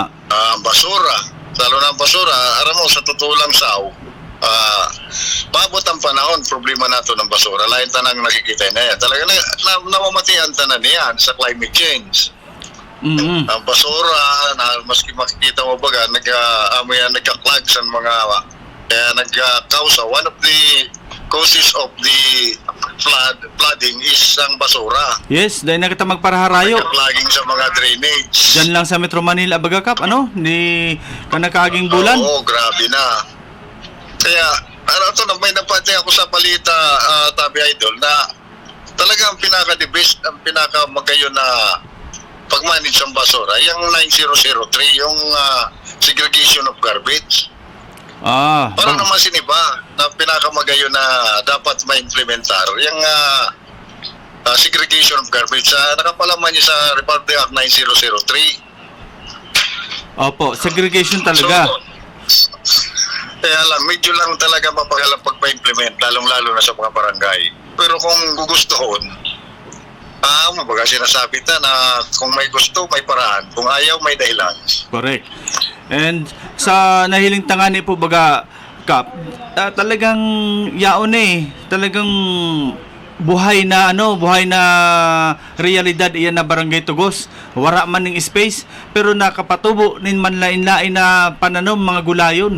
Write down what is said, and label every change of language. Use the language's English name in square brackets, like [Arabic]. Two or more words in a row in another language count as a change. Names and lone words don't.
[Bikol] Basura, lalo na ang basura, aram mo sa totoo lang maabot ang panahon, problema nato ng basura. Lain tanang nakikita na yan. Talaga namamatian tanan niyan sa [English] climate change. [Bikol] Ang basura, maski makikita mo baga, nagka-clog sa mga, kaya nagka-cause. [English] One of the causes of the flooding is [Filipino] ang basura. [Bikol] Yes, dahil na kita magparaharayo. Nagka-clogging sa mga drainage. Diyan lang sa Metro Manila, baga Kap, ni kanakaging bulan. Oo, grabe na. Kaya, may napati ako sa balita, Tabi Idol, na talagang pinaka-the-best, ang pinaka-magayon na pag-manage ng basura, yung 9003, yung [English] segregation of garbage. [Bikol] Parang naman siniba na pinakamagayon na dapat ma-implementar yung [English] segregation of garbage. [Bikol] Nakapalaman niya sa Republic Act 9003. Opo, segregation talaga. [Filipino] Kaya lang, medyo lang talaga mapagalang pagpa-implement, lalong-lalo na sa mga barangay. [Bikol] Pero kung gugustuhon, [Filipino] mabaga sinasabi na kung may gusto, may paraan. Kung ayaw, may dahilan. [English] Correct. [Bikol] And sa nahiling tangani po baga, Kap, talagang yaon talagang buhay na realidad iyan na Barangay Tugos. Wara man ning space, pero nakapatubo nin man lain-lain na pananom mga gulayon.